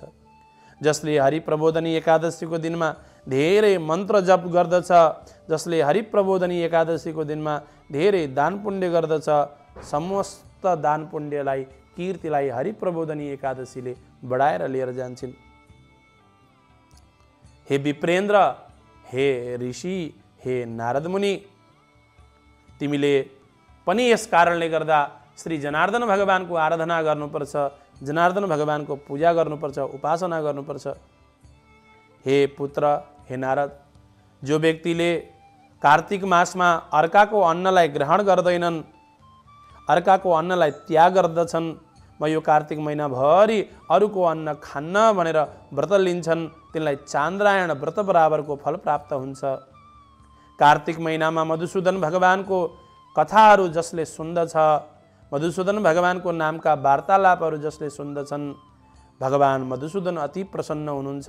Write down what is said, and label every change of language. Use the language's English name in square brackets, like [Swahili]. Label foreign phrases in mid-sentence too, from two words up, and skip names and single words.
[Nepali] जसले हरिप्रबोधनी एकादशीको दिनमा धेरै मन्त्र जप गर्दछ, जसले हरिप्रबोधनी एकादशीको दिनमा धेरै दान पुण्य गर्दछ, समस्त दान पुण्यलाई, कीर्तिलाई हरिप्रबोधनी एकादशीले बढाएर लिएर जान्छन्। हे विप्रेन्द्र, हे ऋषि, हे नारद मुनि, तिमीले पनि यस कारणले गर्दा श्री जनार्दन भगवानको आराधना गर्नुपर्छ, जनार्दन भगवानको पूजा गर्नुपर्छ, उपासना गर्नुपर्छ। हे पुत्र, हे नारद, जो व्यक्तिले कार्तिक मासमा अर्काको अन्नलाई ग्रहण गर्दैनन्, अर्काको अन्नलाई त्याग गर्दछन्, म यो कार्तिक महिनाभरि अरूको अन्न खान्न भनेर व्रत लिन्छन्, तिनलाई चान्द्रायण व्रत बराबरको फल प्राप्त हुन्छ। कार्तिक महिनामा मधुसूदन भगवानको कथाहरू जसले सुन्दछ, मधुसूदन भगवानको नामका वार्तालापहरू जसले सुन्दछन्, भगवान मधुसूदन अति प्रसन्न हुनुहुन्छ।